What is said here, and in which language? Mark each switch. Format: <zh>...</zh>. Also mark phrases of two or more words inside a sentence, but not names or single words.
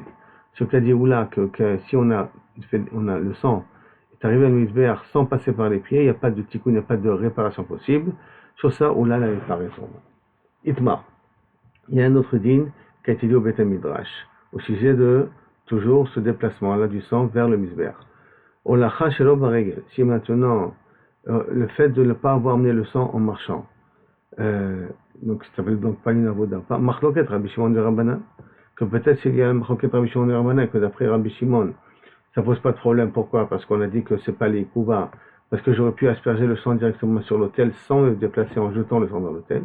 <fr>Ce qu'a dit Oula, que si on a le sang est arrivé à l'Mizbeach sans passer par les pieds, il n'y a pas de tikkun, il n'y a pas de réparation possible. Sur ça, Oula n'avait pas raison. Itmar. Il y a un autre din qui a été dit au Beth Midrash, au sujet de toujours ce déplacement-là du sang vers le Mizbeach.</fr> <he>הולכה שלא ברגל.</he> <fr>Si maintenant, le fait de ne pas avoir amené le sang en marchant, Donc ça s'appelle donc pas une avoda. Pas Machloket Rabbi Shimon de Rabbanan, que peut-être s'il y a un Machloket Rabbi Shimon de Rabbanan, que d'après Rabbi Shimon, ça pose pas de problème. Pourquoi? Parce qu'on a dit que c'est pas les Kouba. Parce que j'aurais pu asperger le sang directement sur l'autel sans me déplacer en jetant le sang dans l'autel.</fr>